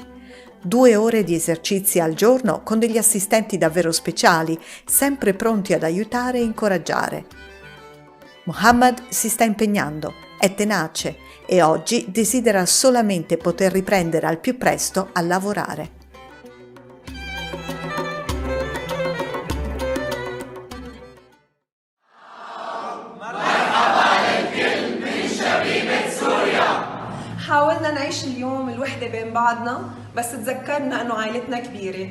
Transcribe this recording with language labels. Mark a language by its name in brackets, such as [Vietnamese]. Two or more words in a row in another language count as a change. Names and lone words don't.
[Italian] 2 ore di esercizi al giorno con degli assistenti davvero speciali, sempre pronti ad aiutare e incoraggiare. Muhammad si sta impegnando, è tenace e oggi desidera solamente poter riprendere al più presto a lavorare. [Arabic] حاولنا نعيش اليوم الوحدة بين بعضنا بس تذكرنا إنه عائلتنا كبيرة.